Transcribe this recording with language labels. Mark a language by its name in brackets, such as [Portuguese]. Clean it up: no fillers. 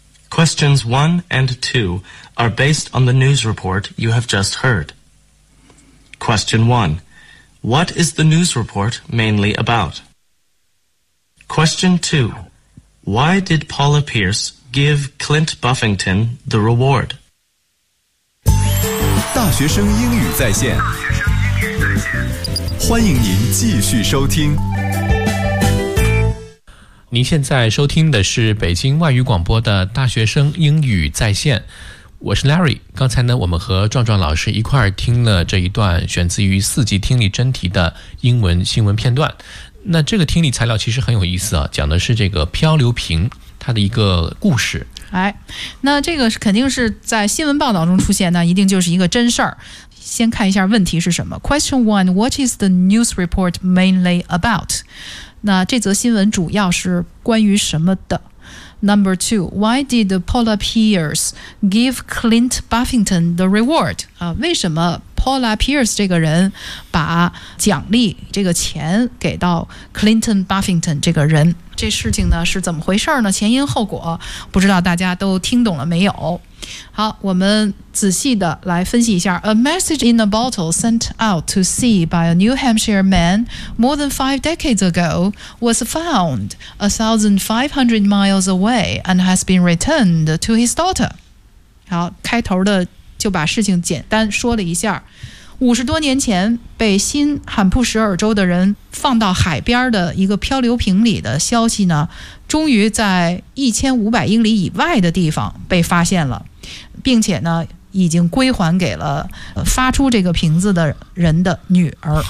[English] Questions 1 and 2 are based on the news report you have just heard. Question 1. What is the news report mainly about? Question 2. Why did Paula Pierce give Clint Buffington the reward? [Chinese] 大学生英语在线，欢迎您继续收听。您现在收听的是北京外语广播的大学生英语在线，我是 Larry。刚才呢，我们和壮壮老师一块儿听了这一段选自于四级听力真题的英文新闻片段。那这个听力材料其实很有意思啊，讲的是这个漂流瓶它的一个故事。哎，那这个肯定是在新闻报道中出现，那一定就是一个真事儿。先看一下问题是什么。 [English] Question 1, what is the news report mainly about? [Chinese] 那这则新闻主要是关于什么的？ [English] Number 2, why did Paula Pierce give Clint Buffington the reward? [Chinese] 啊，为什么 Paula Pierce 这个人把奖励这个钱给到 Clinton Buffington 这个人？这事情呢是怎么回事呢？前因后果不知道大家都听懂了没有。好，我们仔细的来分析一下。 [English] A message in a bottle sent out to sea by a New Hampshire man more than 5 decades ago was found 1,500 miles away and has been returned to his daughter. [Chinese] 好，开头的就把事情简单说了一下。 50多年前被新罕布什尔州的人放到海边的一个漂流瓶里的消息呢，终于在1500英里以外的地方被发现了，并且呢已经归还给了发出这个瓶子的人的女儿。